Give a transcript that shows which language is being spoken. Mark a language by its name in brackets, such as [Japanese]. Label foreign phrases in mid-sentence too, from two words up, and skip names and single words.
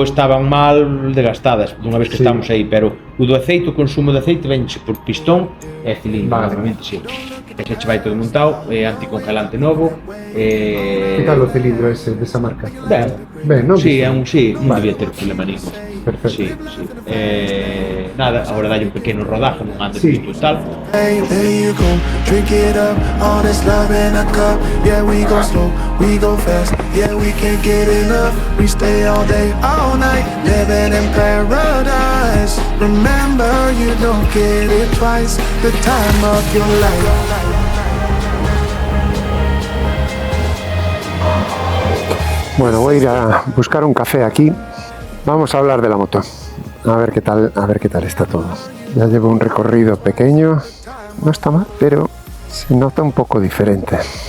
[Galician] Estaban mal desgastadas unha vez que estamos aí, pero o do aceite, o consumo de aceite venche por pistón e cilindro, normalmente sí. Ese che vai todo montado, é anticongelante novo. Que tal o cilindro ese desa marca? Ben, non? Sí, non debía ter problema ningún. Perfecto. Sí. Nada, agora dalle un pequeno rodaje, non ande frito e tal. [English] There you go, drink it up. All this love in a cup. Yeah, we go slow, we go fast. Yeah, we can't get enough. We stay all day, all night, living in paradise. Remember, you don't get it twice. The time of your life. [Spanish] Bueno, voy a ir a buscar un café aquí. Vamos a hablar de la moto. A ver qué tal está todo. Ya llevo un recorrido pequeño. No está mal, pero se nota un poco diferente.